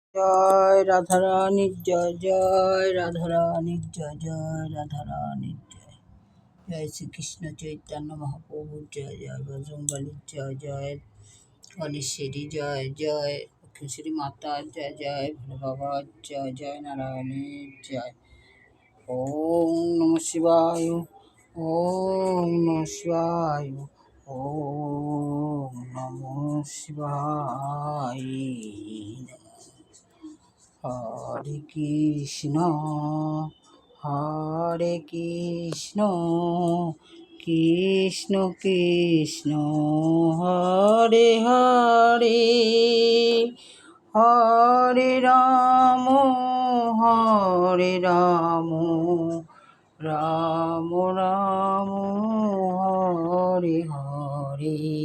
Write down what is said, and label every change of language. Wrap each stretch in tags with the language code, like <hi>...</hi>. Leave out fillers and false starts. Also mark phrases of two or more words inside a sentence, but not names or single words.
<bn>জয় রাধারানীর জয়, জয় রাধারানীর জয়, জয় রাধারানীর জয়। জয় শ্রীকৃষ্ণ চৈতন্য মহাপ্রভুর জয়, জয় বজরংবলীর জয়, জয় গণেশেরই জয়, জয় লক্ষ্মীশ্বরী মাতার জয়, জয় ভোলে বাবার জয়, জয় নারায়ণের জয়।</bn> <sa>ওম নমঃ শিবায়, ওম নমঃ শিবায়, ওম নমঃ শিবায়।</sa> <bn>হরে কৃষ্ণ হরে কৃষ্ণ কৃষ্ণ কৃষ্ণ হরে হরে, হরে রাম রাম রাম হরে হরে।</bn>